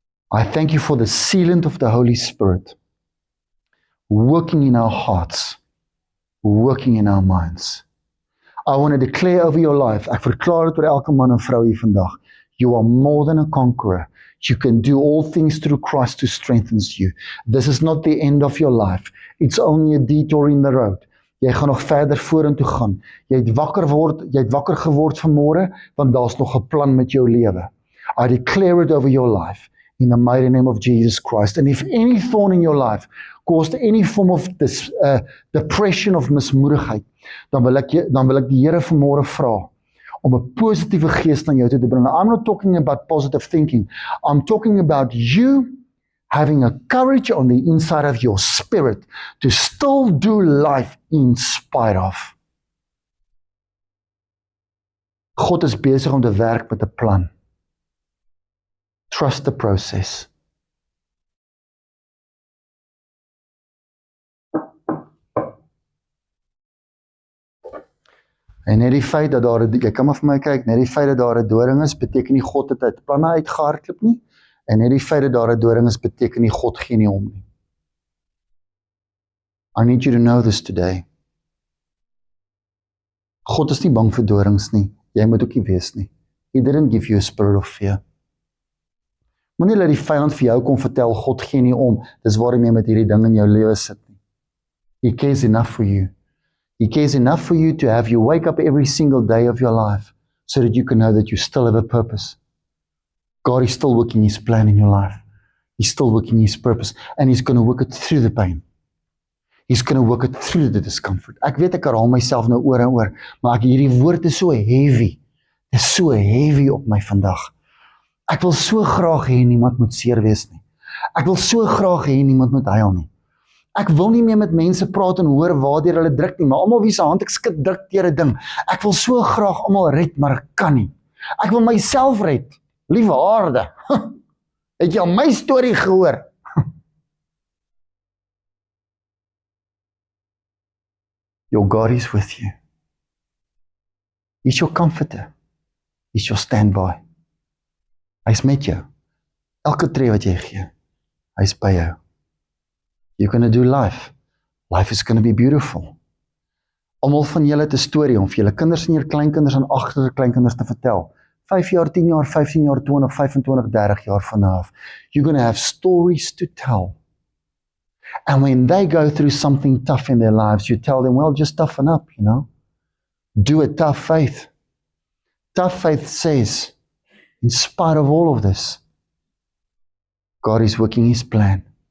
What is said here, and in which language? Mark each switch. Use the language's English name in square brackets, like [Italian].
[English] I thank you for the sealant of the Holy Spirit working in our hearts, working in our minds. I want to declare over your life, [Afrikaans] ek verklaar dit oor elke man en vrou hier vandag, [English] you are more than a conqueror. You can do all things through Christ who strengthens you. This is not the end of your life. It's only a detour in the road. [Afrikaans] Jy gaan nog verder vorentoe gaan. Jy het wakker geword vanmôre, want daar's nog 'n plan met jou lewe. [English] I declare it over your life in the mighty name of Jesus Christ. And if any thorn in your life caused any form of depression [Afrikaans] of mismoedigheid, dan wil ek die Here vanmôre vra om 'n positiewe gees na jou toe te bring. [English] I'm not talking about positive thinking. I'm talking about you having a courage on the inside of your spirit to still do life in spite of. [Afrikaans] God is besig om te werk met 'n plan. [English] Trust the process. [Afrikaans] En net die feit dat jy kan maar vir my kyk, net die feit dat daar 'n doring is, beteken nie God het uit planne uitgehardloop nie. En net die feit dat daar 'n doring is, beteken nie God gee nie om nie. [English] I need you to know this today. [Afrikaans] God is nie bang vir dorings nie. Jy moet ook nie wees nie. [English] He didn't give you a spirit of fear. [Afrikaans] Moenie laat die vyand vir jou kom vertel, God gee nie om, dis waarom jy met hierdie ding in jou lewe sit nie. [English] He cares enough for you. He cares enough for you to have you wake up every single day of your life so that you can know that you still have a purpose. God is still working His plan in your life. He's still working His purpose and He's going to work it through the pain. He's going to work it through the discomfort. [Afrikaans] Ek weet ek herhaal myself nou oor en oor, maar hierdie woord is so heavy. Dit is so heavy op my vandag. Ek wil so graag hê niemand moet seer wees nie. Ek wil so graag hê niemand moet huil nie. Ek wil nie meer met mense praat en hoor waardeur hulle druk nie, maar almal wie se hand ek skud druk deur 'n ding. Ek wil so graag almal red, maar ek kan nie. Ek wil myself red. Liewe aarde. Het jy al my storie gehoor? [English] Your God is with you. He's your comforter. He's your standby. [Afrikaans] Hy's met jou. Elke tree wat jy gee, hy's by jou. [English] You're going to do life. Life is going to be beautiful. [Afrikaans] Almal van julle het 'n storie om vir julle kinders en julle kleinkinders en agterkleinkinders te vertel. 5 jaar, 10 jaar, 15 jaar, 20, 25, 30 jaar van nou af. [English] You're going to have stories to tell. And when they go through something tough in their lives, you tell them, well, just toughen up, you know. Do a tough faith. Tough faith says, in spite of all of this, God is working His plan.